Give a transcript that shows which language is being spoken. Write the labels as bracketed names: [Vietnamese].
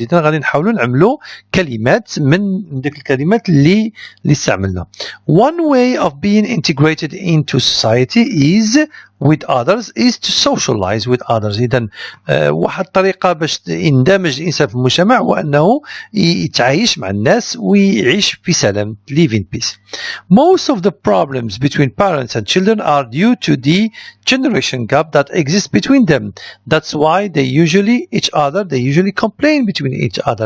[Arabic] إذا غادي نحاولوا نعملوا كلمات من ديك الكلمات اللي استعملنا. [English] One way of being integrated into society is with others is to socialize with others. [Arabic] إذا واحد الطريقة باش يندمج الإنسان في المجتمع هو أنه يتعايش مع الناس ويعيش في سلام. [English] Live in peace. Most of the problems between parents and children are due to the generation gap that exists between them. That's why they usually complain between each other.